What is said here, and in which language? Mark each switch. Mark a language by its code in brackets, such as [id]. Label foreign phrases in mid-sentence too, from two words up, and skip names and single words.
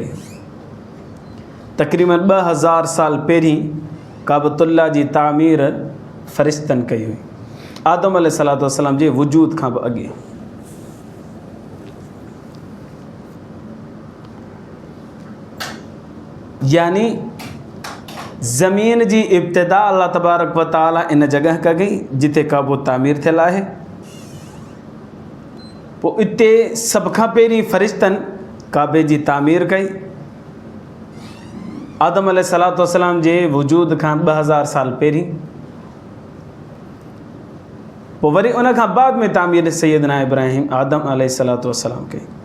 [sd] तक़रीबन 2000 साल पहिरीं काबतुल्लाह जी तामीर फ़रिश्तनि कई हुई, आदम [ar] عليه الصلاة والسلام [sd] जे वजूद खां बि अॻे। यानी ज़मीन जी इब्तिदा अल्लाह [ar] تبارك وتعالى [sd] इन जगह कई जिते काबो तामीर थियल आहे। पोइ इते सभ खां पहिरीं फ़रिश्तनि काबे जी तामीर कई आदम [ar] عليه الصلاة والسلام [sd] जे वजूद खां 2000 साल पहिरीं। पोइ वरी उन खां बाद में तामीर सैयदना इब्राहिम आदम [ar] عليه الصلاة والسلام [sd] कई।